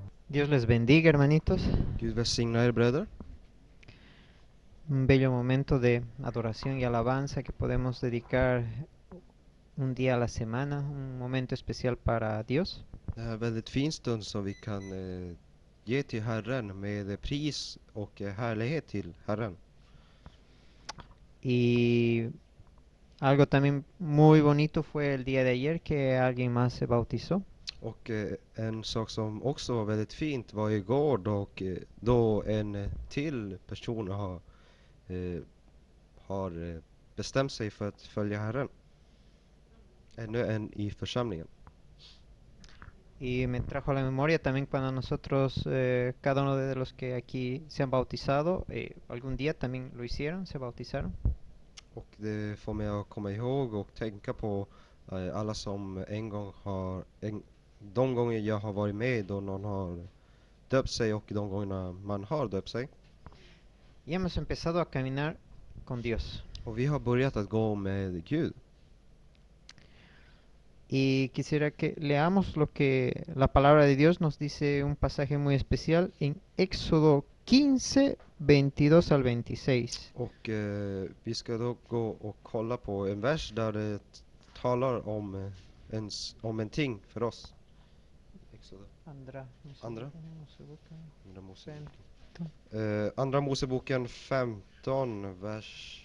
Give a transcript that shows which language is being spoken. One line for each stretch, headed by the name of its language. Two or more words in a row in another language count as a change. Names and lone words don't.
Spanish: Dios les bendiga, hermanitos.
Swedish: Gud välsigna er bröder.
Spanish: Un bello momento de adoración y alabanza que podemos dedicar un día a la semana, un momento especial para Dios.
Swedish: Det här är en väldigt fin stund som vi kan ge till Herren med pris och härlighet till Herren.
Spanish: Y algo también muy bonito fue el día de ayer que alguien más se bautizó.
Swedish: Och en sak som också var väldigt fint var igår då en till person har bestämt sig för att följa Herren. Ännu en i församlingen.
Spanish: Y me trajo a la memoria también cuando nosotros, cada uno de los que aquí se han bautizado, algún día también lo hicieron, se bautizaron.
Swedish: Och det får mig att komma ihåg och tänka på alla som en gång de gånger jag har varit med då någon har döpt sig och de gångerna man har döpt sig.
Spanish: Y hemos empezado a caminar con Dios.
Swedish: Och vi har börjat att gå med Gud.
Spanish: Y quisiera que leamos lo que la palabra de Dios nos dice, un pasaje muy especial en Éxodo 15, 22 al 26.
Swedish: Och vi ska då gå och kolla på en vers där det talar om en ting för oss. Andra Andra? Mosebok Andra Moseboken. 15, Andra Moseboken 15, vers